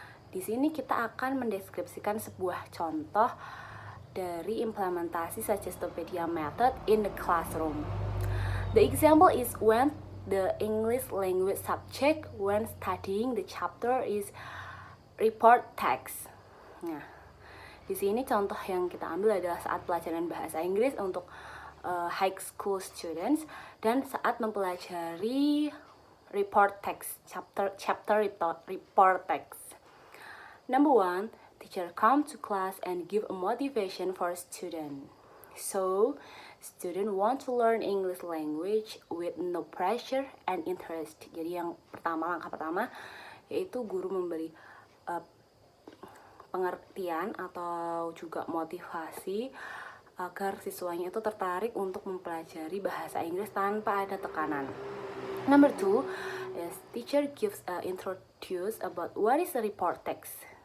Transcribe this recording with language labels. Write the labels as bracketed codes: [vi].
[id] Di sini kita akan mendeskripsikan sebuah contoh dari implementasi Suggestopedia method [en] in the classroom. The example is when the English language subject when studying the chapter is report text. [id] Nah, di sini contoh yang kita ambil adalah saat pelajaran bahasa Inggris untuk [en] high school students [id] dan saat mempelajari report text, chapter report text. [en] Number 1, teacher come to class and give a motivation for student. So, student want to learn English language with no pressure and interest. [id] Jadi yang pertama, langkah pertama yaitu guru memberi pengertian atau juga motivasi agar siswanya itu tertarik untuk mempelajari bahasa Inggris tanpa ada tekanan. [en] Number 2 is teacher gives introduce about what is a report text.